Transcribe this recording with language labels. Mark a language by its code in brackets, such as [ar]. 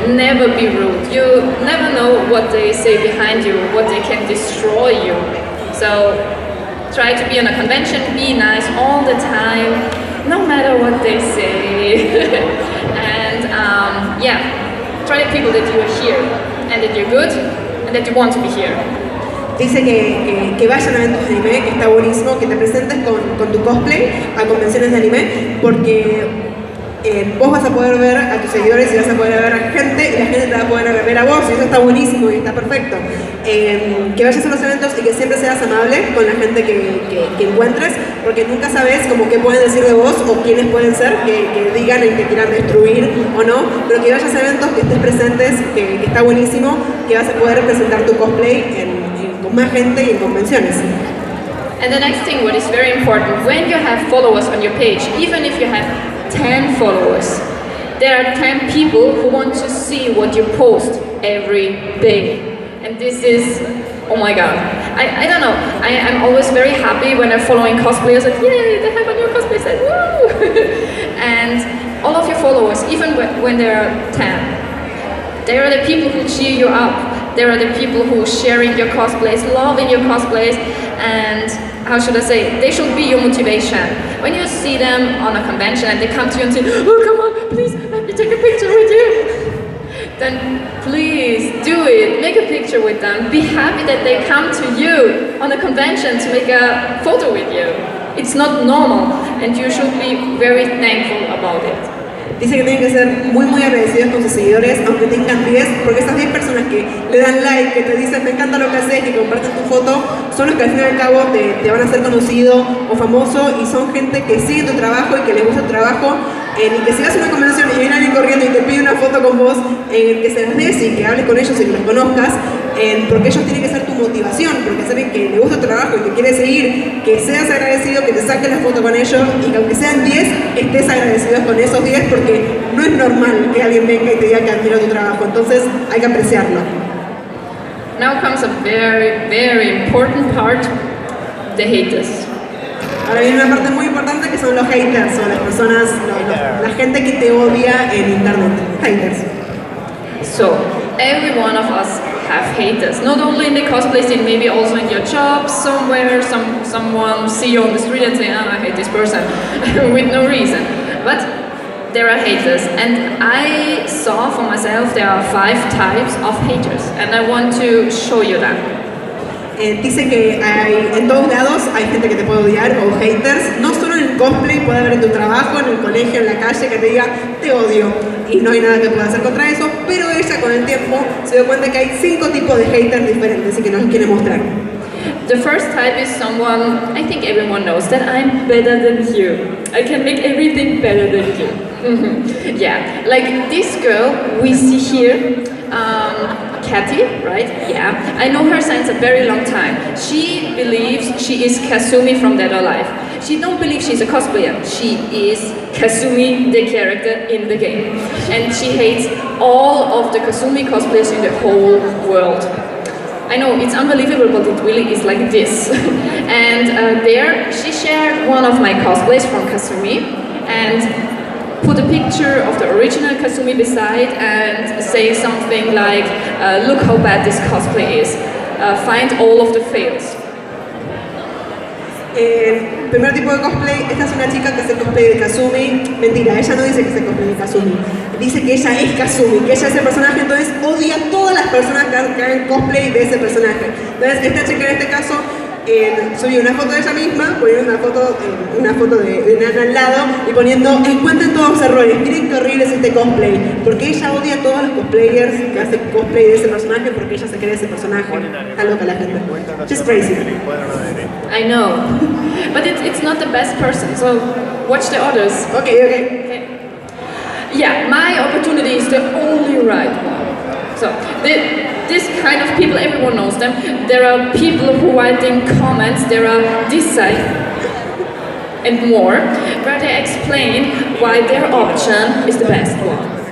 [en] Never be rude. You never know what they say behind you, what they can destroy you. So try to be on a convention, be nice all the time, no matter what they say. And yeah, try to people that you are here and that you're good and that you want to be here. [es] Dice que vayan a eventos de anime, que está buenísimo, que te presentes con tu cosplay a convenciones de anime, porque vos vas a poder ver a tus seguidores y vas a poder ver a gente, y la gente te va a poder ver a vos, y eso está buenísimo y está perfecto. Que vayas a los eventos y que siempre seas amable con la gente que encuentres, porque nunca sabes como qué pueden decir de vos o quiénes pueden ser que digan y que quieran destruir o no, pero que vayas a eventos, que estés presentes, que está buenísimo, que vas a poder presentar tu cosplay con más gente y en convenciones. [en] And the next thing, what is very important, when you have followers on your page, even if you have 10 followers, there are 10 people who want to see what you post every day. And this is, oh my god, I don't know, I'm always very happy when I'm following cosplayers, like, yay, they have a new cosplay set, woo! And all of your followers, even when there are 10, they are the people who cheer you up. There are the people who are sharing your cosplays, loving your cosplays, and how should I say, they should be your motivation. When you see them on a convention and they come to you and say, oh come on, please, let me take a picture with you. Then please do it, make a picture with them. Be happy that they come to you on a convention to make a photo with you. It's not normal and you should be very thankful about it. [es] Dice que tienen que ser muy agradecidos con sus seguidores, aunque tengan 10, porque esas 10 personas que le dan like, que te dicen me encanta lo que haces, que comparten tu foto, son los que al fin y al cabo te van a hacer conocido o famoso, y son gente que sigue tu trabajo y que les gusta tu trabajo, y que si vas a una convención y viene alguien corriendo y te pide una foto con vos, que se las des y que hables con ellos y que los conozcas, porque ellos tienen que ser tu motivación, porque saben que le gusta tu trabajo y que quieres seguir, que seas agradecido, que te saques la foto con ellos y que aunque sean 10, estés agradecido con esos 10, porque no es normal que alguien venga y te diga que admira tu trabajo, entonces hay que apreciarlo. [en] Now comes a very important part, the haters. [es] Ahora viene una parte muy importante que son los haters, o las personas, la gente que te odia en internet, haters. [en] So, every one of us have haters, not only in the cosplay scene, maybe also in your job, somewhere, someone see you on the street and say, oh, I hate this person, with no reason. But there are haters, and I saw for myself there are 5 types of haters, and I want to show you them. [es] Dice que en todos lados hay gente que te puede odiar o haters, no solo en el cosplay, puede haber en tu trabajo, en el colegio, en la calle, que te diga te odio y no hay nada que pueda hacer contra eso, pero ella con el tiempo se dio cuenta que hay 5 tipos de haters diferentes y que nos los quiere mostrar. [en] The first type is someone, I think everyone knows that I'm better than you. I can make everything better than you. Yeah, like this girl we see here, Kathy, right? Yeah, I know her since a very long time. She believes she is Kasumi from Dead or Alive. She don't believe she's a cosplayer. She is Kasumi, the character in the game. And she hates all of the Kasumi cosplayers in the whole world. I know, it's unbelievable, but it really is like this. And there, she shared one of my cosplays from Kasumi and put a picture of the original Kasumi beside and say something like, look how bad this cosplay is. Find all of the fails. [es] El primer tipo de cosplay, esta es una chica que hace cosplay de Kasumi. Mentira, ella no dice que hace cosplay de Kasumi. Dice que ella es Kasumi, que ella es el personaje, entonces odia a todas las personas que hagan cosplay de ese personaje. Entonces esta chica en este caso subió una foto de ella misma, poniendo una foto de Nana al lado y poniendo encuentren todos los errores, miren qué horrible es este cosplay, porque ella odia a todos los cosplayers que hacen cosplay de ese personaje porque ella se cree ese personaje. Está loca la gente. [en] She's crazy. I know, but it's not the best person, so watch the others. Okay. Yeah, my opportunity is the only right one. So this kind of people, everyone knows them. There are people who write in comments, there are this side and more, where they explain why their option is the best one.